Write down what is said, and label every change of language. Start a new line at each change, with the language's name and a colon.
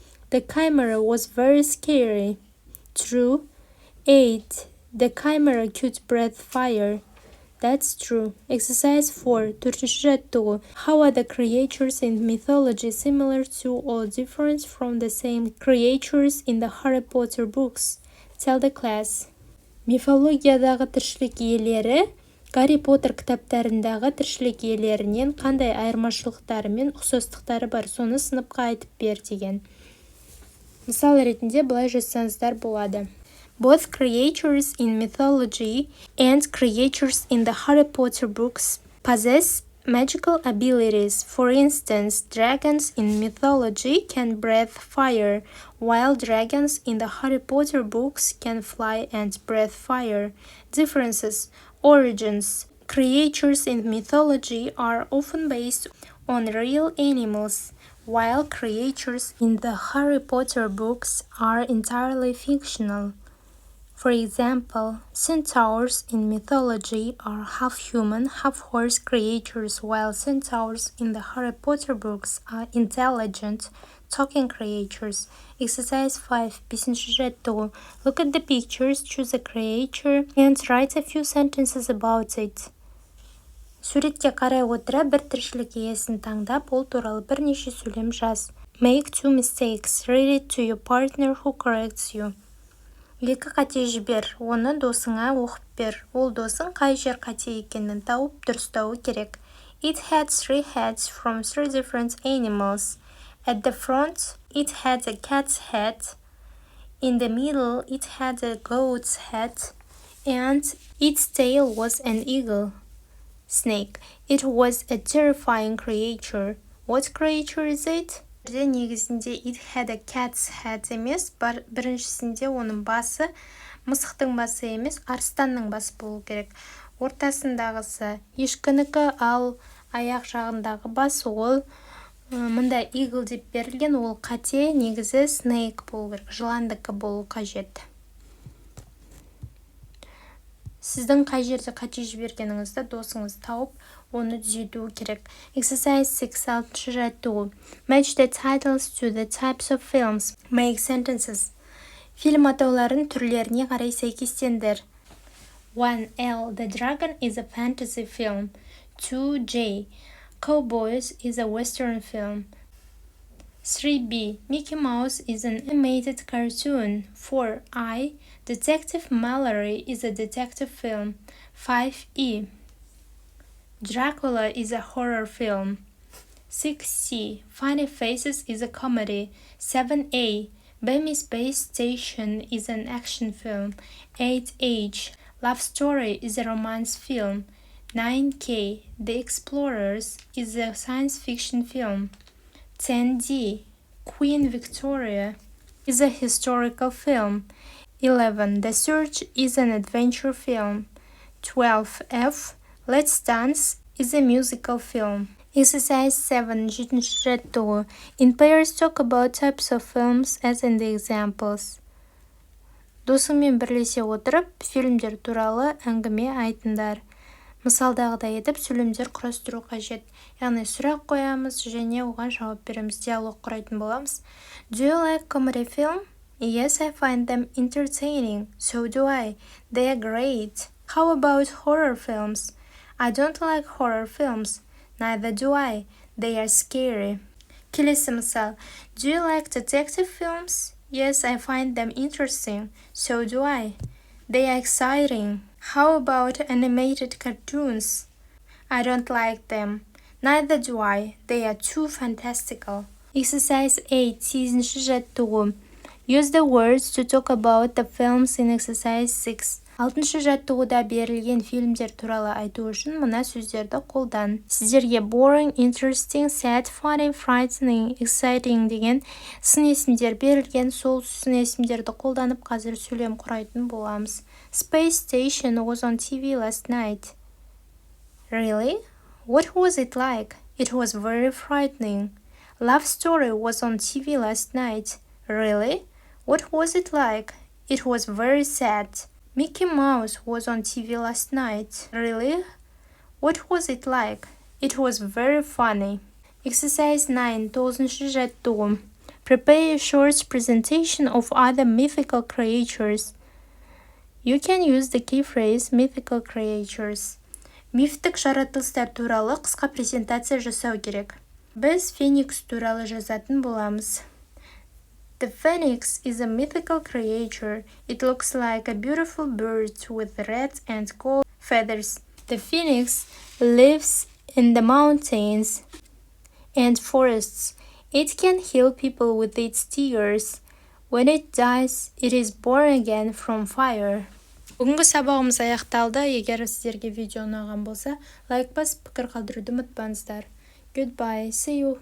English: The camera was very scary. True. 8. The camera could breathe fire. That's true. Exercise 4.
Kazakh: Төртінші жаттығу.
English: How are the creatures in mythology similar to or different from the same creatures in the Harry Potter books? Tell the class.
Kazakh: Мифологиядағы тіршілік иелері Гарри Поттер кітаптарындағы тіршілік иелерінен қандай айырмашылықтары мен ұқсастықтары бар, соны сыныпқа айтып бер деген. Мысал ретінде былай жазсаңыздар болады.
English: Both creatures in mythology and creatures in the Harry Potter books possess magical abilities. For instance, dragons in mythology can breathe fire, while dragons in the Harry Potter books can fly and breathe fire. Differences. Origins. Creatures in mythology are often based on real animals, while creatures in the Harry Potter books are entirely fictional. For example, centaurs in mythology are half-human, half-horse creatures, while centaurs in the Harry Potter books are intelligent, talking creatures. Exercise 5.
Kazakh: 5-ші жаттығу.
English: Look at the pictures, choose a creature, and write a few sentences about it.
Kazakh: Суретке қарай отыра бір тіршілік иесін таңдап, ол туралы бірнеше сөйлем жаз.
English: Make 2 mistakes. Read it to your partner who corrects you.
Kazakh: 2 қате жібер, оны досыңа оқып бер. Ол досың қай жер қате екенін тауып дұрыстауы керек.
English: It had 3 heads from 3 different animals. At the front, it had a cat's head. In the middle, it had a goat's head. And its tail was an eagle. Snake. It was a terrifying creature. What creature is it?
Kazakh: Негізінде
English: it had a cat's head
Kazakh: емес, біріншісінде оның басы мысықтың басы емес, арыстанның басы болу керек. Ортасындағысы ешкінікі, ал аяқ жағындағы бас ол мында eagle деп берілген, ол қате, негізі snake болу керек, жыландыкі болу қажет. Сіздің қай жерде қате жібергеніңізді досыңыз тауып, оны түзетуі керек.
English: Exercise 6.
Kazakh: 6-ші жаттығу.
English: Match the titles to the types of films. Make sentences.
Kazakh: Фильм атауларын түрлеріне қарай сәйкестендір.
English: 1L. The Dragon is a fantasy film. 2J. Cowboys is a western film. 3B. Mickey Mouse is an animated cartoon. 4I. Detective Mallory is a detective film. 5E. Dracula is a horror film. 6C. Funny Faces is a comedy. 7A. Bambi Space Station is an action film. 8H. Love Story is a romance film. 9K. The Explorers is a science fiction film. 10D. Queen Victoria is a historical film. 11. The Search is an adventure film. 12F. Let's Dance is a musical film. Exercise 7.
Kazakh: 7-ші жаттығу.
English: In pairs talk about types of films as in the examples.
Kazakh: Досыңмен бірлесе отырып, фильмдер туралы әңгіме айтыңдар. Мысалдағыдай етіп сөйлемдер құрастыру қажет. Яғни сұрақ қоямыз және оған жауап береміз, диалог құрайтын боламыз.
English: Do you like comedy film? Yes, I find them entertaining. So do I. They are great. How about horror films? I don't like horror films. Neither do I. They are scary.
Kazakh: Келесі мысал.
English: Do you like detective films? Yes, I find them interesting. So do I. They are exciting. How about animated cartoons? I don't like them. Neither do I. They are too fantastical. Exercise 8.
Kazakh: 8-ші жаттығу.
English: Use the words to talk about the films in exercise 6.
Kazakh: 6-шы жаттығуда берілген фильмдер туралы айту үшін мына сөздерді қолдан. Сіздерге
English: boring, interesting, sad, funny, frightening, exciting
Kazakh: деген сын есімдер берілген, сол сын есімдерді қолданып қазір сөйлем құрайтын боламыз.
English: Space Station was on TV last night. Really? What was it like? It was very frightening. Love Story was on TV last night. Really? What was it like? It was very sad. Mickey Mouse was on TV last night. Really? What was it like? It was very funny. Exercise 9.
Kazakh: 9-шы жаттығу.
English: Prepare a short presentation of other mythical creatures. You can use the key phrase mythical creatures.
Kazakh: Мифтік жаратылыстар туралы қысқа презентация жасау керек. Біз феникс туралы жазатын боламыз.
English: The phoenix is a mythical creature. It looks like a beautiful bird with red and gold feathers. The phoenix lives in the mountains and forests. It can heal people with its tears. When it dies, it is born again from fire.
Kazakh: Бүгінгі сабағымыз аяқталды. Егер сіздерге видео ұнаған болса, лайк басып пікір қалдыруды ұмытпаңыздар.
English: Goodbye. See you.